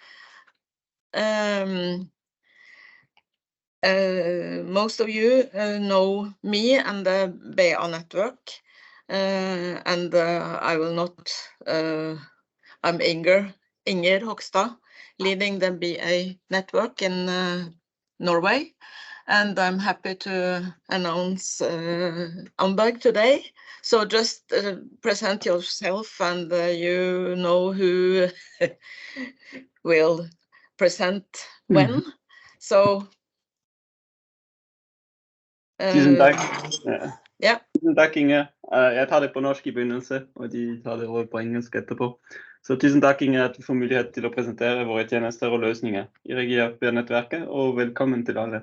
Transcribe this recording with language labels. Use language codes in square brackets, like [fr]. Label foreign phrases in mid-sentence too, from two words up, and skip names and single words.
[en] Most of you know me and the BA-Nettverket, and I will not, I'm Inger Hogstad, leading the BA-Nettverket in Norway, and I'm happy to announce Amberg today. So just present yourself, and you know who will present when. So [no] Tusen takk. Ja. Tusen takk, Inge. Jeg tar det på norsk i begynnelse, og de tar det over på engelsk etterpå. Så tusen takk, Inge, at vi får mulighet til å presentere våre tjenester og løsninger i regi av BA-Nettverket, og velkommen til alle.